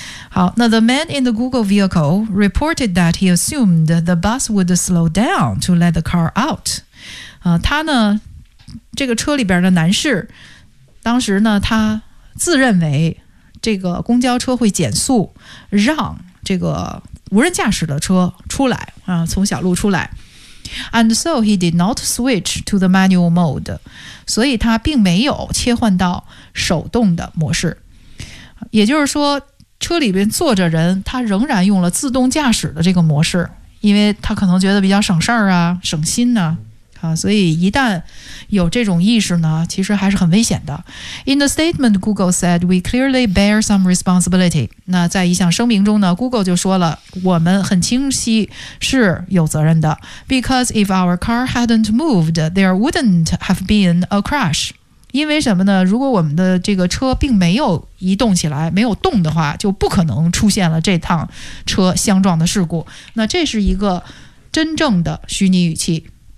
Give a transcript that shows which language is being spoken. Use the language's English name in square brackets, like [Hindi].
[English] 好，那 The man in the Google vehicle reported that he assumed the bus would slow down to let the car out。 [Chinese] 他呢，这个车里边的男士，当时呢，他自认为这个公交车会减速，让这个无人驾驶的车出来，从小路出来。 [English] And so he did not switch to the manual mode， [Chinese] 所以他并没有切换到手动的模式，也就是说车里边坐着人，他仍然用了自动驾驶的这个模式，因为他可能觉得比较省事儿啊，省心呢、所以一旦有这种意识呢，其实还是很危险的。 [English] In the statement Google said we clearly bear some responsibility， [Chinese] 那在一项声明中呢 Google 就说了我们很清晰是有责任的。 [English] Because if our car hadn't moved there wouldn't have been a crash， [Chinese] 因为什么呢？如果我们的这个车并没有移动起来，没有动的话，就不可能出现了这趟车相撞的事故。那这是一个真正的虚拟语气。